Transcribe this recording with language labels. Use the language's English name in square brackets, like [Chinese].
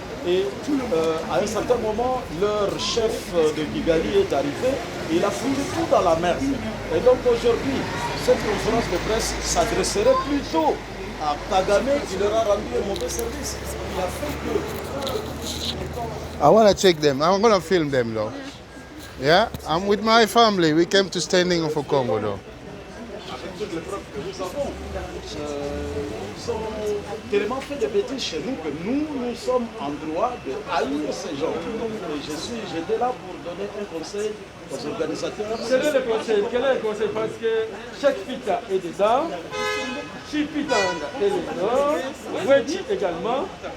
[French] Et à un certain moment, leur chef de Kigali est arrivé et il a fouillé tout dans la merde. Et donc aujourd'hui, cette conférence de presse s'adresserait plutôt à Kagame qui leur a rendu un mauvais service. Il a fait que... [English] I want to check them. I'm going to film them though. Yeah, I'm with my family. We came to Standing for Congo though. [French] Avec toutes les preuves que nous avons, ils ont tellement fait des bêtises chez nous que nous sommes en droit de haïr ces gens. Et j'étais là pour donner un conseil aux organisateurs. Quel est le conseil? Quel est le conseil? Parce que chaque pita est dedans, Chipitanga est dedans, Weti également.